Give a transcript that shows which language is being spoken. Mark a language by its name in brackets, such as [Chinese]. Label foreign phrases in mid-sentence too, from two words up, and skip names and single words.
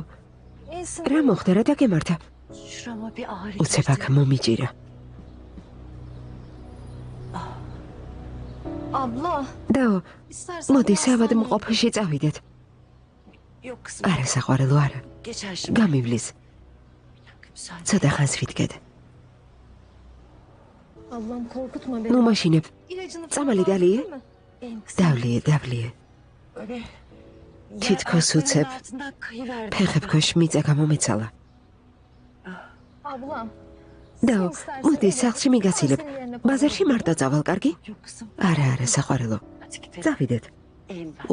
[Turkish] İyisin. [Georgian] რა მოხდა რა დაგემართა? [Turkish] Şurama bir ağrı [Georgian] უცებ აქ მომიჭირა. [Turkish] Abla. [Georgian] დაო, [Turkish] İstersen [Georgian] მოდი [Turkish] bu [Georgian] სავად [Turkish] hastaneye- [Georgian] მყოფში წავიდეთ. [Turkish] Yok kızım. [Georgian] არა საყვარელო არა. [Turkish] Geçer şimdi. [Georgian] გამივლის. [Turkish] Müsaade. [Georgian] ცოტა ხანს ვიდგეთ. [Turkish] Ablam korkutma beni. [Georgian] ნუ მაშინებ. [Turkish] İlacını [Georgian] Წამალი [Turkish] aldın [Georgian] დალია? [Turkish] değil mi? Benim kızım [Georgian] დავლიე. [Turkish] böyle [Georgian] თითქოს [Turkish] yer [Georgian] უცებ [Turkish] ayaklarının altından kayıverdi. [Georgian] ფეხებქვეშ მიწა გამომეცალა. [Turkish] Ablam. [Georgian] დაო, მოდი სახლში მიგაცილებ. ბაზარში მარტო წავალ, კარგი? [Turkish] Yok kızım. [Georgian] არა, საყვარელო. [Turkish] Hadi gidelim. [Georgian] წავიდეთ. [Turkish] Elim ver.